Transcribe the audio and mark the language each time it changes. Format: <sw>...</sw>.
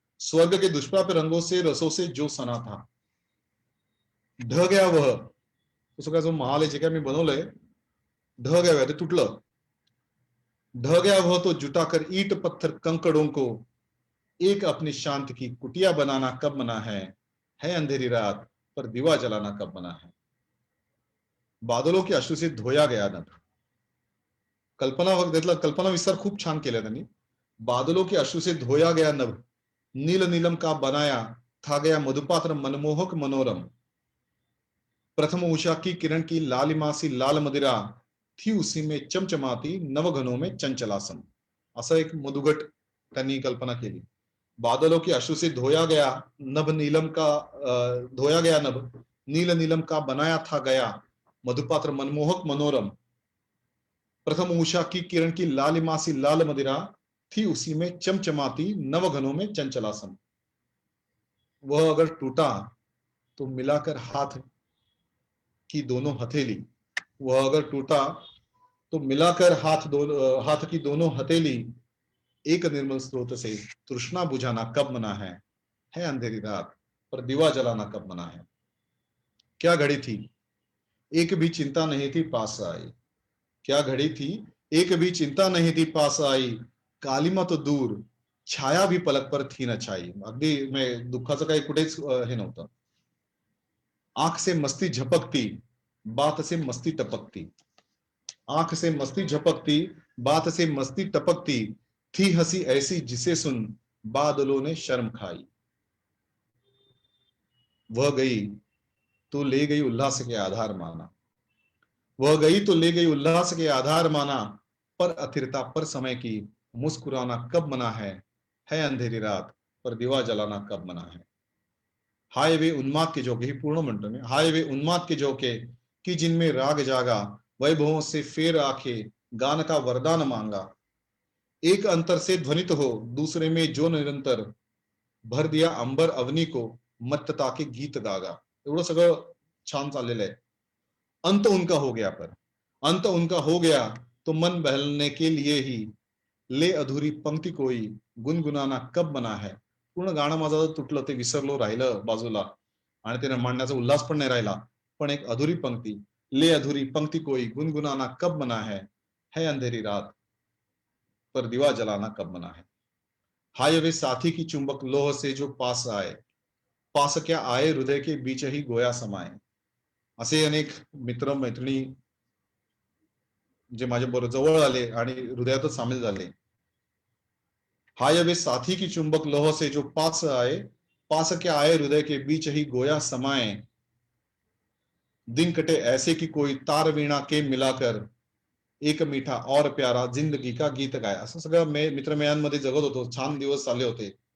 <hi>स्वर्ग के दुष्प्राप्य रंगों से रसों से जो सना था, ढह गया वह.</hi> <mr>तो सगळा जो महाल आहे जे काय मी बनवलंय,</mr> <hi>ढह गया</hi> <mr>ते तुटलं.</mr> <hi>ढह गया वह तो जुटाकर ईट पत्थर कंकड़ों को, एक अपनी शांत की कुटिया बनाना कब मना है अंधेरी रात पर दिवा जलाना कब मना है. बादलों की अश्रु से धोया गया नभ.</hi> <mr>कल्पना त्यातला कल्पना विस्तार खूप छान केला त्यांनी.</mr> <hi>बादलों की अश्रु से धोया गया नभ, नील नीलम का बनाया था गया मधुपात्र मनमोहक मनोरम. प्रथम उषा की किरण की लालिमा सी लाल मदिरा थी उसी में चमचमाती नवघनों में चंचलासम.</hi> <mr>असं एक मधुगट त्यांनी कल्पना केली.</mr> <hi>बादलों की अश्रु से धोया गया नभ, नीलम का धोया गया नभ, नील नीलम का बनाया था गया मधुपात्र मनमोहक मनोरम. प्रथम उषा की किरण की लालिमा सी लाल मदिरा थी उसी में चमचमाती नवघनों में चंचलासम. वह अगर टूटा तो मिलाकर हाथ की दोनों हथेली. वह अगर टूटा तो मिलाकर हाथ की दोनों हथेली, एक निर्मल स्रोत से तृष्णा बुझाना कब मना है अंधेरी रात पर दिवा जलाना कब मना है. क्या घड़ी थी एक भी चिंता नहीं थी पास आई. क्या घड़ी थी एक भी चिंता नहीं थी पास आई, कालिमा तो दूर छाया भी पलक पर थी न छाई.</hi> <mr>अगदी दुःखाचं काही कुठेच हे नव्हतं.</mr> <hi>आंख से मस्ती झपकती, बात से मस्ती टपकती. आंख से मस्ती झपकती, बात से मस्ती टपकती, थी हंसी ऐसी जिसे सुन बादलों ने शर्म खाई. वह गई तो ले गई उल्लास के आधार माना. वह गई तो ले गई उल्लास के आधार माना, पर अथिरता पर समय की मुस्कुराना कब मना है अंधेरी रात पर दिवा जलाना कब मना है. हाय वे उन्माद के झोंके,</hi> <mr>ही पूर्ण म्हणतो मी.</mr> <hi>हाय वे उन्माद के झोंके कि जिनमें राग जागा, वैभवों से फेर आखे गान का वरदान मांगा. एक अंतर से ध्वनित हो दूसरे में जो निरंतर, भर दिया अंबर अवनी को मत्तता के गीत गागा.</hi> <mr>एवढं सगळं छान चाललेलं आहे.</mr> <hi>अंत उनका हो गया पर, अंत उनका हो गया तो मन बहलने के लिए ही ले अधुरी पंक्ती कोई गुनगुनाना कब मना है.</hi> <mr>पूर्ण गाणं माझं तुटलं, ते विसरलो, राहिलं बाजूला आणि ते मांडण्याचा उल्हास पण नाही राहिला. पण</mr> <hi>एक अधुरी पंक्ती, ले अधुरी पंक्ती कोई गुनगुनाना कब मना है अंधेरी रात पर दिवा जलाना कब मना है. हाय वे साथी की चुंबक लोह से जो पास आए, पास क्या आए हृदय के बीच ही गोया समाये.</hi> <mr>असे अनेक मित्र मैत्रिणी जे माझ्या बरोबर जवळ आले आणि हृदयातच सामील झाले.</mr> <hi>हाय वे साथी की चुंबक लोह से जो पास आए, पास क्या आए हृदय के बीच ही गोया समाये. दिन कटे ऐसे कि कोई तार वीणा के मिलाकर एक मीठा और प्यारा जिंदगी का गीत गाय.</hi> <mr>असं सगळं मित्रमेळांमध्ये जगत होतो. छान दिवस चालले होते.</mr>